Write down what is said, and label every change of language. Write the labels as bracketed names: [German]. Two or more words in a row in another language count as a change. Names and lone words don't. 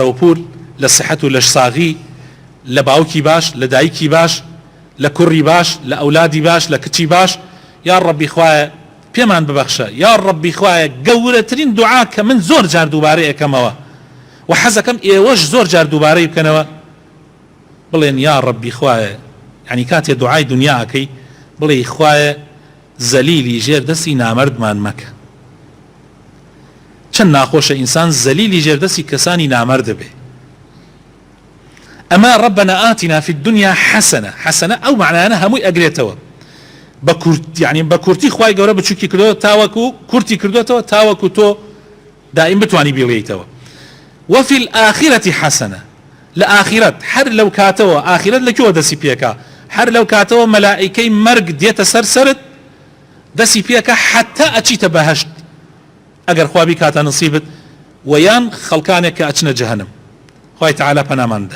[Central Kurdish] و پول لە سەحەت و لە ساغی لە باوکی باش لە دایکی باش لە کوڕی باش لە ئەولادی باش لە کچی باش یا ڕەبی خوایە پێمان ببەخشە یا ڕەبی خوایە گەورەترین دوعا کە من زۆر جار دووبارە ئەەکەمەوە و حەزەکەم ئێوەش زۆر جار دووبارەی بکەنەوە بڵێن یا ڕەبی خوایە یعنی کاتێ دوعای دنیاکەی بڵێ خوایە زەلیلی ژێر دەستی نامەردمان مەکە چەند ناخۆشە ئینسان زەلیلی ژێر دەستی کەسانی نامەرد بێ ئەمە [Arabic] ربنا آتنا في الدنيا حسنة حسنة [Central Kurdish] ئەو معنایانە هەمووی ئەگرێتەوە يعني بە کورتی خوای گەورە بچووکی کردەوە تاوەکو کورتی کردوێتەوە تاوەکو تۆ دائیم بتوانی بڵێیتەوە [Arabic] وفي الآخرة حسنة [Central Kurdish] لآخرت هەر لەو کاتەوە ئاخرەت لەکوێوە دەسی پێکا هەر لەو کاتەوە مەلائیکەی مەرگ دێتە سەرت دەسی پێکە حتا ئەچیتە بەهەشت ئەگەر خوابی کاتە نصیبت ويان خەڵکانێک کە ئەچنە جەهەنەم خوای تەعالا پەناماندا.